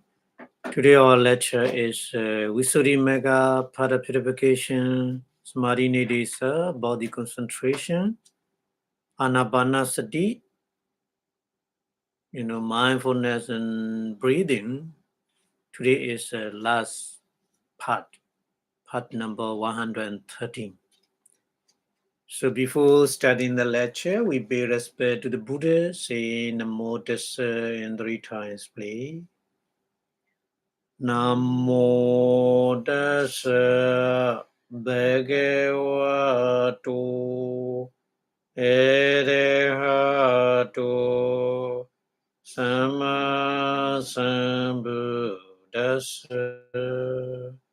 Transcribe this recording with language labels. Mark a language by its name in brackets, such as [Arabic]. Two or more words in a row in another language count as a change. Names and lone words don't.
[English] Today our lecture is Visuddhimagga, Pada Purification, Samadhi Nidesa, Body Concentration, Anapanasati, mindfulness and breathing. Today is last part number 113. So before starting the lecture, we pay respect to the Buddha, say [Pali] Namo Tassa [English] in 3 times, please. [Pali] Namo Tassa Bhagavato Arahato Samma Sambuddhassa.